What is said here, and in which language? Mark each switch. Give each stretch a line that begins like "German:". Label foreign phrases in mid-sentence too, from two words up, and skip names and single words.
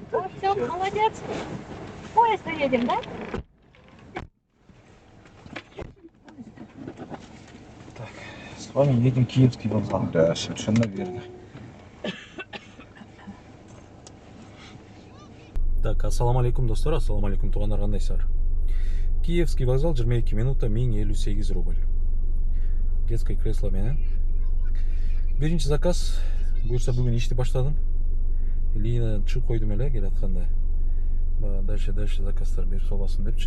Russian: Все, молодец. В поезд едем, да? Так, с вами едем в Киевский вокзал. Да, совершенно верно. Так,
Arabic: السلام عليكم دوستار السلام عليكم
Kazakh: туғандар, қандайсыздар?
Russian: Киевский вокзал 22 минута 1058 рубль. Детское кресло
Kyrgyz: менен. Биринчи заказ. Буюрса бүгүн ишти баштадым. Линиядан чыгып койдум эле келатканда. Дальше заказдар берип салбасын депчи.